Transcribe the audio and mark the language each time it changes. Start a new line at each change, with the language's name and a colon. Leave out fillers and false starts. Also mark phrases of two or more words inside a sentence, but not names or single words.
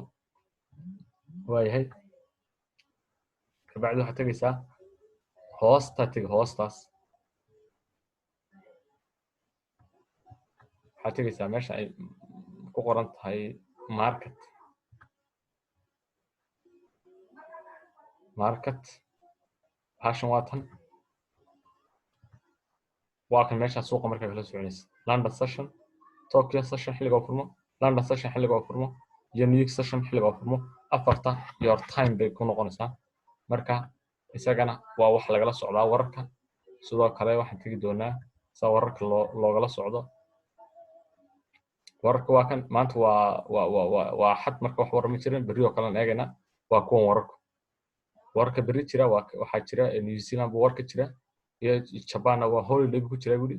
Somali: waayahay kabacdi waxaad tagaysaa hoostaas waxaad tagaysaa meesha ay ku qoran tahay market bahashan waa tan. waa kan meesha suuqa markaa kala soconaysa
English: London session, Tokyo session
Somali: xilliga oo furmo,
English: London session
Somali: xilliga oo furmo iyo
English: New York session
Somali: xilliga oo furmo. afarta
English: your time
Somali: bay ku noqonaysaa. marka isagana waa wax lagala socdaa wararka. sidoo kale waxaan tagi doonaa saa wararka loogala socdo. wararka waa kan maanta waa xad marka wax warar ma jirin. berri oo kale eegayna waa kuwan wararka berri jira waxaa jira New Zealand buu warka jira iyo Japan waa holiday ku jira guri.